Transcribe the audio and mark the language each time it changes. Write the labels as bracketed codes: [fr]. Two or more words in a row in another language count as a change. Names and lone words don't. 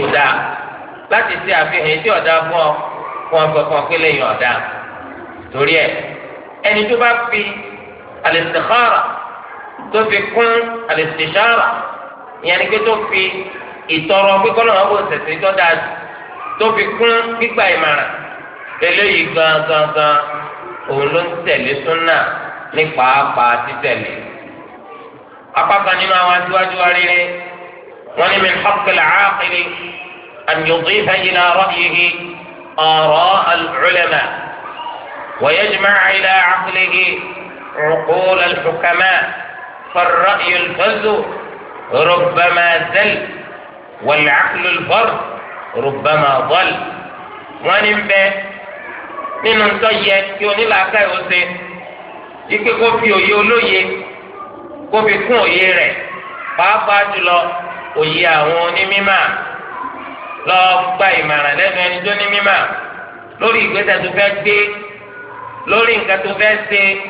[yo] dáa láti ṣe àfihàn ètò ọ̀dà fún ọ fún ọ fún ọ pé lẹ́yìn ọ̀dà torí ẹ ẹni tó bá fi al-istikhara tó fi kún al-istishara ìyẹn ni pé tó fi ìtọrọ pípọ́ náà wọ́n bó ṣẹ̀ṣẹ̀ tó dáa tó fi kún gbígbà ìmọ̀ràn eléyìí gangan òun ló ń tẹ̀lé súnà ní pàápàá títẹ̀lé. apákan nínú àwọn aṣíwájú wa rere wọn ní [ar] من حق العاقل أن يضيف إلى رأيه آراء العلماء ويجمع إلى عقله عقول الحكماء فالرأي الفذ ربما زل والعقل الفرد ربما ضل [yo] wọn ní bẹ́ẹ̀ nínú ntọ́ yẹ kí onílàákà yóò ṣe ike kó fi òye olóye kó fi kún òye rẹ̀ pàápàá jùlọ òye àwọn onímímà lọ gba ìmọ̀ràn lẹ́nu ẹni tó ní mímà lórí ìgbésẹ̀ tó fẹ́ gbé lórí nǹkan tó fẹ́ ṣe